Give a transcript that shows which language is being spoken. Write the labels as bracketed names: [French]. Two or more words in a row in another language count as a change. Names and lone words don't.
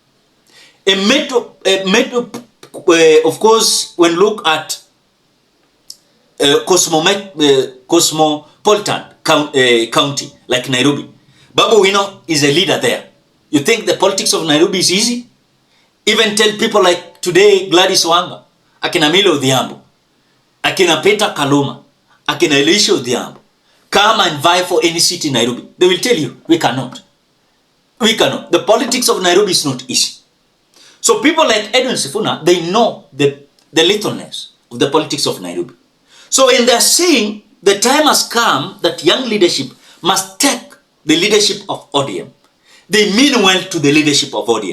[English] Of course, when look at cosmopolitan county like Nairobi, Babu Wino is a leader there. You think the politics of Nairobi is easy? Even tell people like today, Gladys Wanga, akina Milo Odhiambo, akina Peter Kaluma, akina Elisha Odhiambo, come and vie for any seat in Nairobi. They will tell you, we cannot. We cannot. The politics of Nairobi is not easy. So people like Edwin Sifuna, they know the the littleness of the politics of Nairobi. So when they're saying the time has come that young leadership must take the leadership of ODM, they mean well to the leadership of ODM.